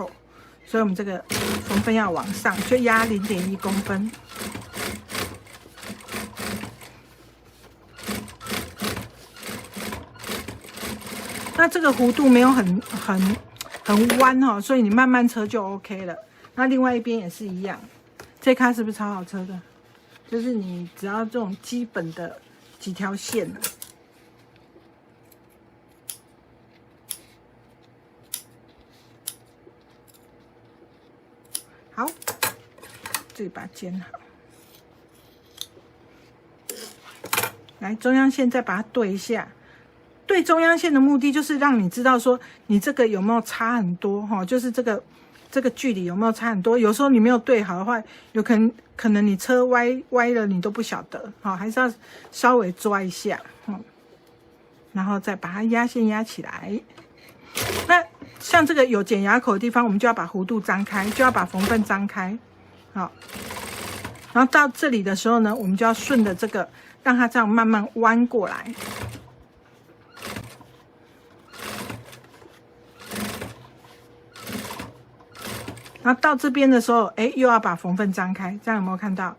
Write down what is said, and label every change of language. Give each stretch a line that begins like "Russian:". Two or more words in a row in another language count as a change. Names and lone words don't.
Chinese: 所以我們這個縫份要往上，就壓0.1公分。那這個弧度沒有很彎哦，所以你慢慢車就 OK 了。那另外一邊也是一樣。這卡是不是超好車的？就是你只要這種基本的幾條線，好，這裡把它剪好。來，中央線再把它對一下。对中央線的目的就是讓你知道說你這個有沒有差很多哈，就是这個距離有沒有差很多？有時候你沒有對好的話，有可能你車歪了，你都不曉得，好，還是要稍微抓一下，然後再把它壓線壓起來。那像這個有剪牙口的地方，我們就要把弧度張開，就要把縫份張開，好。然後到這裡的時候呢，我們就要順着這個，讓它這樣慢慢彎過來。然後到這邊的時候，哎，又要把縫份張開，這樣有沒有看到？